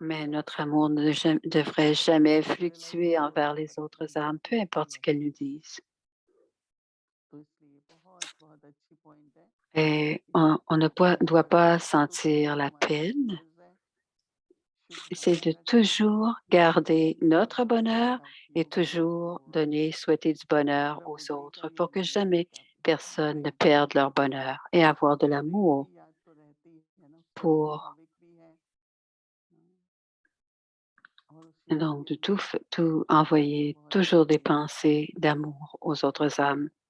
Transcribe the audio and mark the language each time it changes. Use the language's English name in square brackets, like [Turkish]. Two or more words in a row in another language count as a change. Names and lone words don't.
[French] mais [Hindi] है [French] notre amour ne devrait jamais fluctuer envers les autres âmes, peu importe ce qu'elles nous disent. [Hindi] तो इसलिए बहुत बहुत अच्छी पॉइंट है [French] Et on ne doit pas sentir la peine. C'est de toujours garder notre bonheur et toujours donner, souhaiter du bonheur aux autres pour que jamais personne ne perde leur bonheur et avoir de l'amour pour donc de tout envoyer toujours des pensées d'amour aux autres âmes.